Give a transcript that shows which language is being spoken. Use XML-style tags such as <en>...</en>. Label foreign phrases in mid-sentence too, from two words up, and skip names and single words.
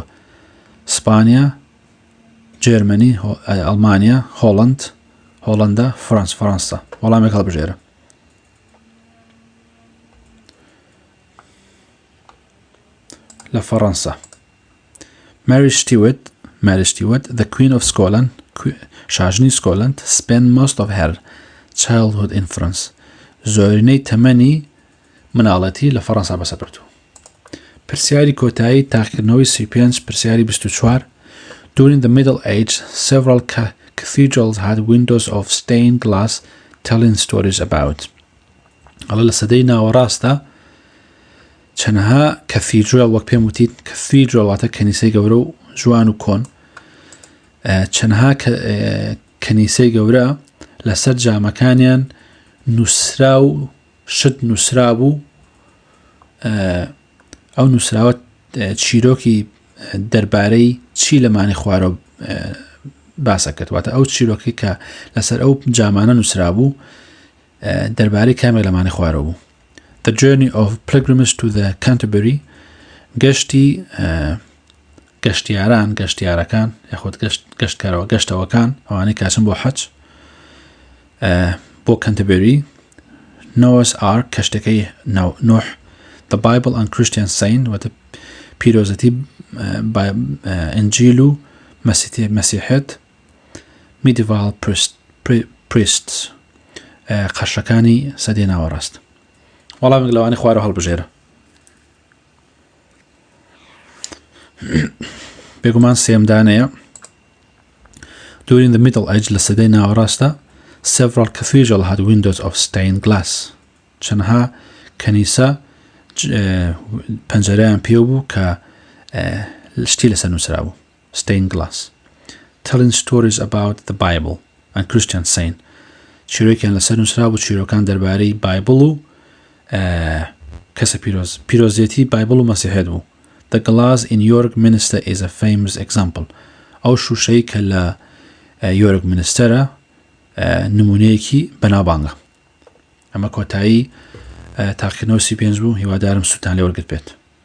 <ckb>سپانیا، جێرمەنی، ئەڵمانیا، هۆڵەندا، فەڕەنسا. وەڵامێک هەڵبژێرە. لە فەڕەنسا.</ckb> <en>Mary Stuart, the Queen of Scotland,</en> <ckb>شاژنی سکۆتلەند,</ckb> <en>spent most of her childhood in France.</en> <ckb>زۆرینەی تەمەنی مناڵەتی لە فەڕەنسا بەسەر بردووە. پرسیاری کۆتایی تاقیکردنەوەی 35 پرسیاری 24</ckb> <en>During the Middle Age, several cathedrals had windows of stained glass telling stories about.</en> <ckb>ئەڵە لە سەدەی ناوەڕاستە چەندەها کەثیدرال وەک پێم وتیت کەثیدرال واتە کەنیسەی گەورە و جوان و کۆن چەندەها کەنیسەی گەورە لەسەر جامەکانیان نووسرا و شت نووسرا بوو ئەو نووسراوە چیرۆکی دەربارەی چی لەمانی خوارەوە باسە کرد واتە ئەو چیرۆکی کە لەسەر ئەو جامانە نووسرا بوو دەربارەی کامێک لەمانی خوارەوە بوو.</ckb> <en>The journey of pilgrimage to the Canterbury</en> <ckb>گەشتیارەکان یاخود گەشتەوەکان ئەوانەی کاچن بۆ حەج بۆ کەنتەبەری Noah's Ark کەشتەکەی نوح</ckb> <en>The Bible and Christian Saint</en> <ckb>واتە پیرۆزەتی ئینجیل و مەسیحێت</ckb> <en>Medieval Priests</en> <ckb>قەرشەکانی سەدەی ناوەڕاست. وەڵامێک لەوانەی خوارەوە هەڵبژێرە. بێگومان سێمدانەیە</ckb> <en>During the Middle Age</en> <ckb>لە سەدەی ناوەڕاستە</ckb> <en>several cathedrals had windows of stained glass.</en> <ckb>چەندها کەنیسە پەنجەرەیان پێ بوو کە شتی لەسەر نووسرا بوو</ckb> <en>stained glass. Telling stories about the Bible and Christian Saint.</en> <ckb>چیرۆکیان لەسەر نووسرا بوو چیرۆکان دەربارەی بایبڵ و کەسە پیرۆزیەتی بایبڵ و مەسیحێت بوو.</ckb> <en>The glass in York Minster is a famous example.</en> <ckb>ئەو شوشەی کە لە یۆرک منستەرە نمونەیەکی بەناوبانگە. ئەمە کۆتایی تاقیکردنەوەی 35 بوو. هیوادارم سوتان لێ وەرگرت بێت.</ckb>